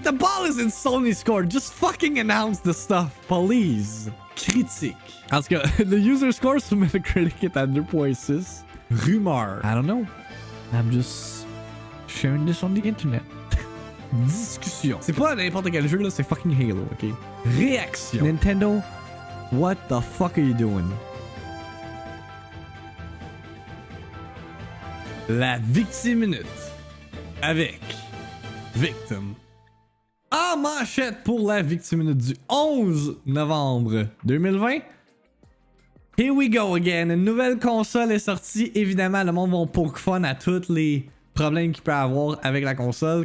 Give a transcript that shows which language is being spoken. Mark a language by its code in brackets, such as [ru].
[en] The ball is in Sony's court. Just fucking announce the stuff, please. [fr] Critique. En tout cas, le [en] user score [fr] sur Metacritic est à 2.6. Rumeur. [en] I don't know. I'm just sharing this on the internet. [fr] Discussion. C'est pas n'importe quel jeu là, c'est [en] fucking [fr] Halo, ok? Réaction. [en] Nintendo, what the fuck are you doing? [fr] La VIICTIIMINUTE avec Victim. En manchette pour la VIICTIIMINUTE du 11 novembre 2020. [en] Here we go again. [fr] Une nouvelle console est sortie. Évidemment, le monde va [en] poke fun [fr] à tous les problèmes qu'il peut avoir avec la console.